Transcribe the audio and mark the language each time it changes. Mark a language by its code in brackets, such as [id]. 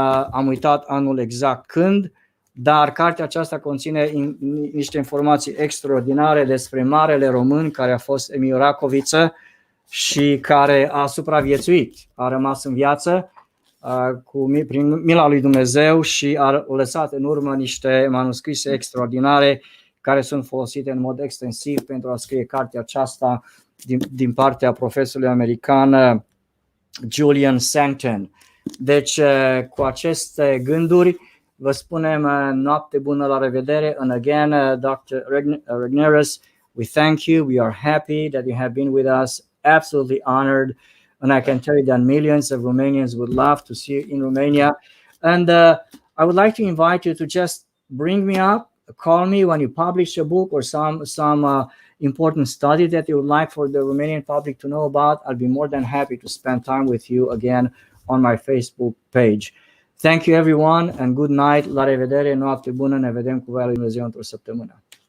[ro] Am uitat anul exact când, dar cartea aceasta conține niște informații extraordinare despre marele român care a fost Emil Racoviță și care a supraviețuit, a rămas în viață prin mila lui Dumnezeu și a lăsat în urmă niște manuscrise extraordinare care sunt folosite în mod extensiv pentru a scrie cartea aceasta din partea profesorului american Julian Sancton. Deci, cu aceste gânduri, vă spunem noapte bună, la revedere. [en] And again, Dr. Regnerus, we thank you. We are happy that you have been with us. Absolutely honored. And I can tell you that millions of Romanians would love to see you in Romania. And I would like to invite you to just bring me up, call me when you publish a book or some important study that you would like for the Romanian public to know about. I'll be more than happy to spend time with you again on my Facebook page. Thank you everyone and good night. [ro] La revedere, noapte bună, ne vedem cu voia lui Dumnezeu într-o săptămână.